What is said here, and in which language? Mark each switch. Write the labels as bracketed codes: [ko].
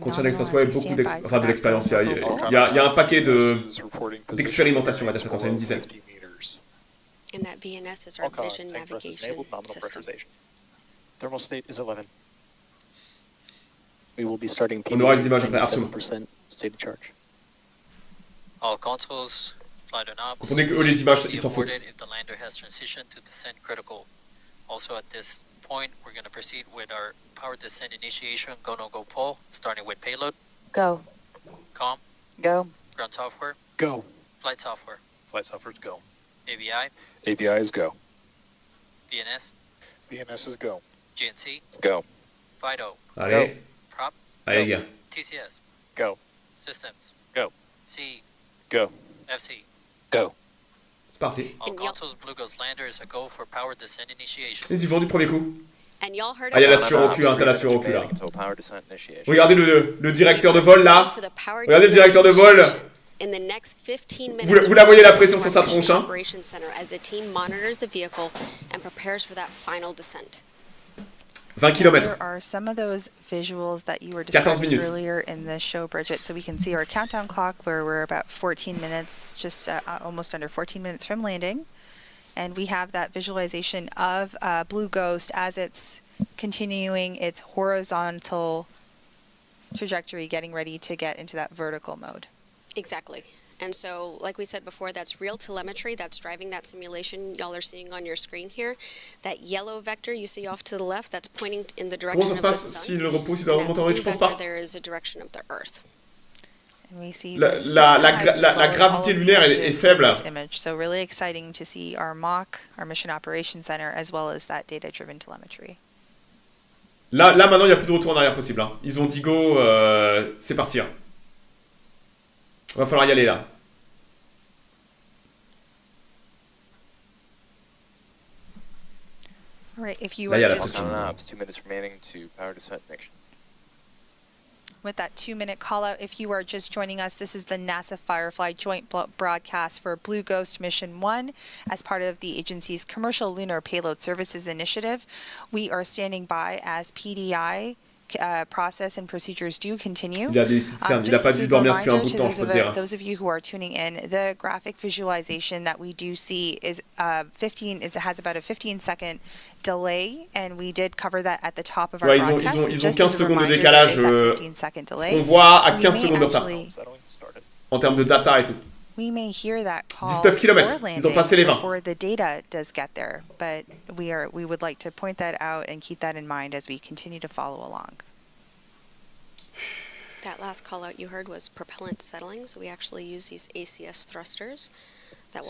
[fr] Contient d'expérience, beaucoup de l'expérience. Il y a un paquet d'expérimentation, on va dire ça, quand il y a une dizaine. [en] And that VNS is our vision navigation system. Thermal state is 11. We will be starting [fr] On aura les images après, absolument. [en] state of charge. All consoles, flight on ops. [fr] On est que les images, ils s'en foutent. [en] If the lander has transitioned to descent critical. Also at this point, we're going to proceed with our power descent initiation go no go poll, starting with payload. Go. Com. Go. Ground software. Go. Flight software. Flight software is go. AVI. AVI is go. VNS. VNS is go. GNC. Go. FIDO. [fr] Allez. [en] Go. Prop. [fr] Allez, les gars. [en] TCS. Go. Systems. Go. C. Go. FC. Go. [fr] C'est parti. [en] All consoles Blue Ghost lander is a go for power descent initiation. [fr] Ils y vont du premier coup. [en] And y'all heard [fr] Ah, il y a la surecul, hein, t'as la surecul là. [en] Power descent initiation. [fr] Regardez le directeur de vol là. Regardez le directeur de vol. [en] In the next 15 minutes, [fr] Vous la voyez la pression sur sa tronche, hein. [en] Operations Center as the team monitors the vehicle and prepares for that final descent. 20 km. There are some of those visuals that you were describing earlier in the show, Bridget. So we can see our countdown clock where we're about 14 minutes, just almost under 14 minutes from landing. And we have that visualization of Blue Ghost as it's continuing its horizontal trajectory, getting ready to get into that vertical mode. Exactly. And so, like we said before, that's real telemetry that's driving that simulation y'all are seeing on your screen here. That yellow vector you see off to the left, that's pointing in the direction of the sun. And that blue vector there is the direction of the Earth. And we see [fr] la gravité lunaire est faible. [en] Image. So really exciting to see our MOC, our Mission Operations Center, as well as that data-driven telemetry. [fr] Là maintenant, il n'y a plus de retour en arrière possible. Hein. Ils ont dit go, c'est parti. Hein. Va falloir y aller là. [en] Right, if you [fr] là, [en] are just 2 minutes remaining to power descent ignition. With that 2-minute call out, if you are just joining us, this is the NASA Firefly joint broadcast for Blue Ghost Mission 1 as part of the agency's Commercial Lunar Payload Services Initiative. We are standing by as PDI process and procedures do continue. [fr] Il a des petites cernes. Il n'a pas dû dormir depuis un bout de temps, je peux te dire. [en] Those of you who are tuning in, the graphic visualization that we do see is has about a 15-second delay, and we did cover that at the top of our broadcast. [fr] Ils ont 15 secondes de décalage. On voit à 15 secondes de retard en termes de data et tout. [en] We may hear that call [fr] 19 km. Ils ont passé les 20. [en] before the data does get there, but we would like to point that out and keep that in mind as we continue to follow along. That last call out you heard was propellant settling, so we actually use these ACS thrusters. That will